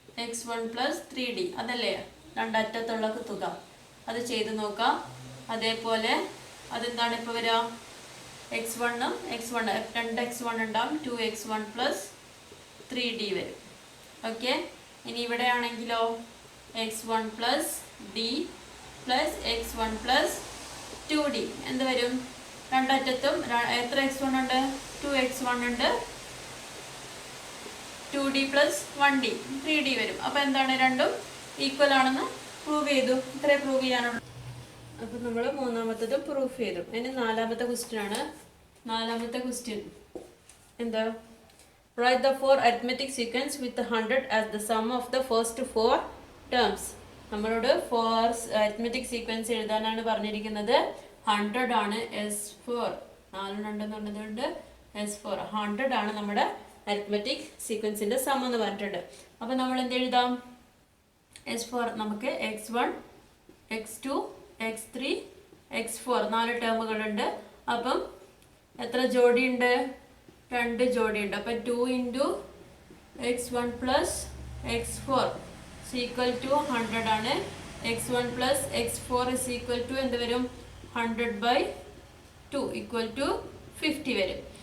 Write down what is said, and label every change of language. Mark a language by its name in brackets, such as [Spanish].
[Malayalam] x1 plus 3d അതല്ലേ രണ്ടറ്റത്തുള്ള തുക, അത് ചെയ്ത് നോക്കാം. അതേപോലെ അതെന്താണ് ഇപ്പോൾ വരിക? x1 2x1 ഉണ്ടാവും, 2x1 പ്ലസ് 3d വരും. ഓക്കെ, ഇനി ഇവിടെ ആണെങ്കിലോ x1 plus d plus x1 plus 2d എന്ത് വരും? രണ്ടറ്റത്തും എത്ര x1 ഉണ്ട്? 2x1 ഉണ്ട്, 2d പ്ലസ് 1d 3d വരും. അപ്പോൾ എന്താണ്? രണ്ടും ഈക്വൽ ആണെന്ന് പ്രൂവ് ചെയ്തു. ഇത്രേ പ്രൂവ് ചെയ്യാനുള്ളൂ. അപ്പം നമ്മൾ മൂന്നാമത്തതും പ്രൂഫ് ചെയ്തു. ഇനി നാലാമത്തെ ക്വസ്റ്റ്യൻ ആണ്. നാലാമത്തെ ക്വസ്റ്റ്യൻ എന്താ? [English] Write the 4 arithmetic sequence with 100 as the sum of the first 4 terms. [Malayalam] നമ്മളോട് 4 അരിത്മെറ്റിക് സീക്വൻസ് എഴുതാനാണ് പറഞ്ഞിരിക്കുന്നത്. 100 ആണ് S4, 4 2 എന്ന് പറഞ്ഞതുകൊണ്ട് S4 100 ആണ് നമ്മുടെ അരിത്മെറ്റിക് സീക്വൻസിന്റെ സം എന്ന് പറഞ്ഞിട്ടുണ്ട്. അപ്പം നമ്മൾ എന്ത് എഴുതാം? S4 നമുക്ക് x1 x2 x3 x4 4 ടേമുകളുണ്ട്. അപ്പം എത്ര ജോഡിയുണ്ട്? 2 ജോഡിയുണ്ട്. അപ്പം 2 into x1 plus x4 equal to 100 ആണ്. x1 plus x4 is equal to എന്ത് വരും? 100/2 ഈക്വൽ ടു 50 വരും.